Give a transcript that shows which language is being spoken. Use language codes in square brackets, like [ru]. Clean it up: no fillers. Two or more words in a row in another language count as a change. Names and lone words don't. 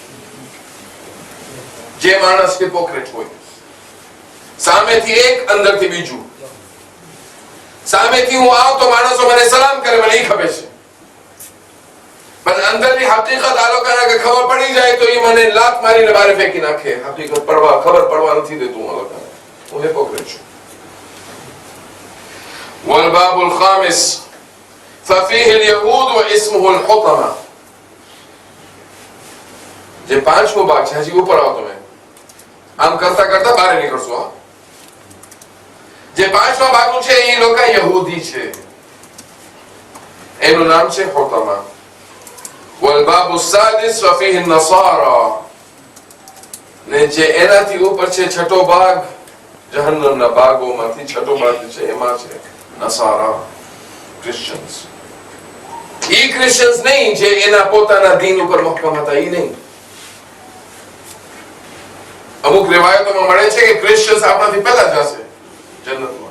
[gu] જે માણસ હિપોક્રેટ હોય, સામેથી એક અંદરથી બીજું. સામેથી હું આવ તો માણસો મને સલામ કરે, મને ઈ ખબર છે, પણ અંદરની હકીકત આ લોકોને ખબર પડી જાય તો એ મને લાત મારીને બહાર ફેંકી નાખે. હકીકત ખબર પડવા નથી દેતું આ લોકોને. હું હિપોક્રેટ છું. [ar] والباب الخامس ففيه اليهود واسمه الحطمة. [gu] જે પાંચમો ભાગ છે, હજી ઉપર આવો તમે, આમ કરતા કરતા બહાર નીકળશો. જે પાંચમા ભાગનું છે એ લોકો યહૂદી છે, એનું નામ છે હુતમા. [ar] والباب السادس وفيه النصارى. [gu] ને જે એનાથી ઉપર છે છઠ્ઠો ભાગ, જહન્નમના ભાગોમાંથી છઠ્ઠો ભાગ છે, એમાં છે નસારા, ક્રિશ્ચિયન્સ. ઈ ક્રિશ્ચિયન્સ નહીં જે એના પોતાના દીન ઉપર મક્કમ હતા, ઈ નહીં. અમુક રિવાયતોમાં મળે છે કે ક્રિશ્ચિયન્સ આપણાથી પહેલા જશે જન્નતમાં.